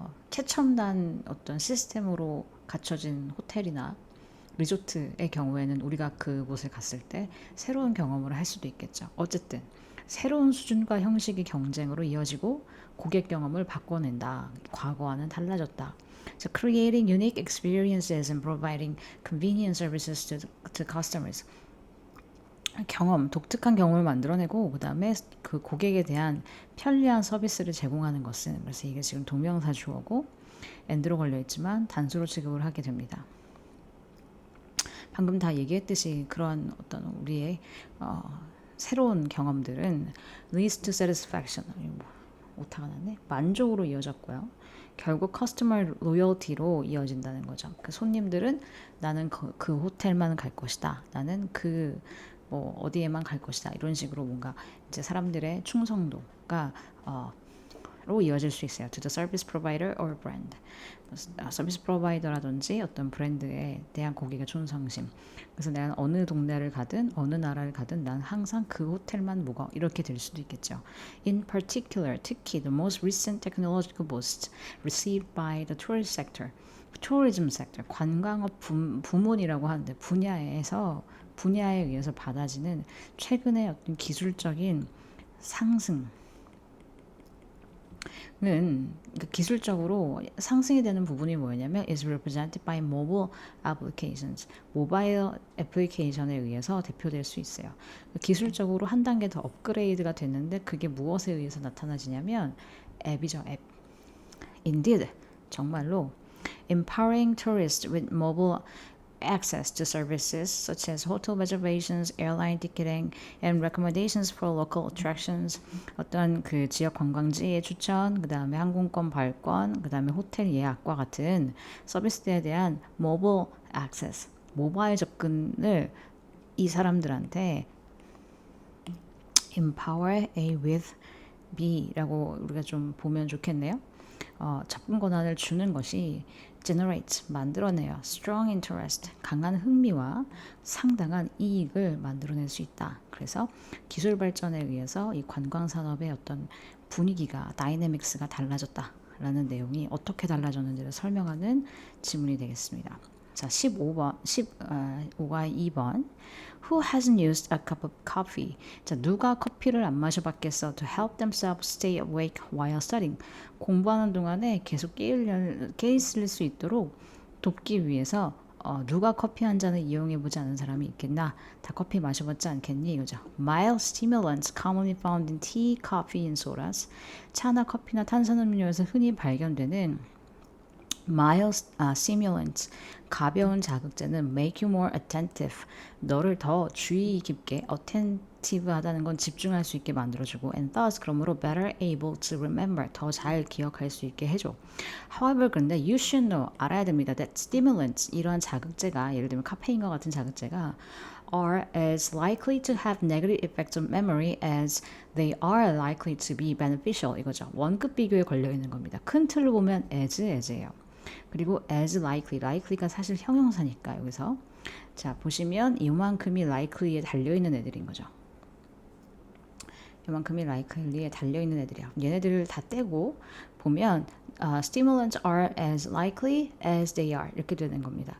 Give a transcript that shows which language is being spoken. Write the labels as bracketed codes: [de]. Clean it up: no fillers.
[ko] 최첨단 어떤 시스템으로 갖춰진 호텔이나 리조트의 경우에는 우리가 그곳에 갔을 때 새로운 경험을 할 수도 있겠죠. 어쨌든 새로운 수준과 형식의 경쟁으로 이어지고 고객 경험을 바꿔낸다. 과거와는 달라졌다. [en] So creating unique experiences and providing convenient services to customers. [ko] 독특한 경험을 만들어내고, 그 다음에 그 고객에 대한 편리한 서비스를 제공하는 것은, 그래서 이게 지금 동명사 주어고 and로 걸려있지만 단수로 취급을 하게 됩니다. 방금 다 얘기했듯이 그런 어떤 우리의 새로운 경험들은 [en] leads to satisfaction, [ko] 오타가 나네, 만족으로 이어졌고요. 결국 커스터머 로열티로 이어진다는 거죠. 그 손님들은 나는 그 호텔만 갈 것이다. 나는 뭐 어디에만 갈 것이다. 이런 식으로 뭔가 이제 사람들의 충성도가 로 이어질 수 있어요. [en] To the service provider or brand. [ko] 서비스 프로바이더라든지 어떤 브랜드에 대한 고객의 충성심. 그래서 내가 어느 동네를 가든 어느 나라를 가든 난 항상 그 호텔만 묵어. 이렇게 될 수도 있겠죠. [en] In particular, [ko] 특히 [en] the most recent technological boosts received by the tourist sector. tourism sector, [ko] 관광업 부문이라고 하는데 분야에 의해서 받아지는 최근의 어떤 기술적인 상승 기술적으로 상승이 되는 부분이 뭐냐면 [en] is represented by mobile applications. [ko] 모바일 애플리케이션에 의해서 대표될 수 있어요. 기술적으로 한 단계 더 업그레이드가 됐는데 그게 무엇에 의해서 나타나지냐면 앱이죠. 앱. [en] Indeed, [ko] 정말로 [en] empowering tourists with mobile access to services such as hotel reservations, airline ticketing, and recommendations for local attractions. [ko] 어떤 그 지역 관광지의 추천, 그 다음에 항공권 발권, 그 다음에 호텔 예약과 같은 서비스에 대한 [en] mobile access, [ko] 모바일 접근을 이 사람들한테 [en] empower A with B [ko] 라고 우리가 좀 보면 좋겠네요. 접근 권한을 주는 것이 generate, 만들어내요. [en] strong interest, [ko] 강한 흥미와 상당한 이익을 만들어낼 수 있다. 그래서 기술 발전에 의해서 이 관광 산업의 어떤 분위기가, 다이내믹스가 달라졌다라는 내용이 어떻게 달라졌는지를 설명하는 지문이 되겠습니다. 자, 15과 2번. [en] Who hasn't used a cup of coffee? [ko] 자, 누가 커피를 안 마셔봤겠어? [en] To help themselves stay awake while studying. [ko] 공부하는 동안에 계속 깨 있을 수 있도록 돕기 위해서 누가 커피 한 잔을 이용해보지 않은 사람이 있겠나? 다 커피 마셔봤지 않겠니? 이거죠. [en] Mild stimulants commonly found in tea, coffee, and sodas. [ko] 차나 커피나 탄산음료에서 흔히 발견되는 [en] mild stimulants, [ko] 가벼운 자극제는 [en] make you more attentive, [ko] 너를 더 주의 깊게 active하다는 건 집중할 수 있게 만들어주고 [en] and thus [ko] 그러므로 [en] better able to remember [ko] 더 잘 기억할 수 있게 해줘. [en] However [ko] 근데 [en] you should know [ko] 알아야 됩니다. [en] that stimulants [ko] 이러한 자극제가 예를 들면 카페인과 같은 자극제가 [en] are as likely to have negative effects on memory as they are likely to be beneficial [ko] 이거죠. 원급 비교에 걸려 있는 겁니다. 큰 틀로 보면 as예요. 그리고 as likely가 사실 형용사니까 여기서 자 보시면 이만큼이 likely에 달려있는 애들인 거죠. 이만큼이 likely에 달려있는 애들이야. 얘네들을 다 떼고 보면 [en] stimulants are as likely as they are [ko] 이렇게 되는 겁니다.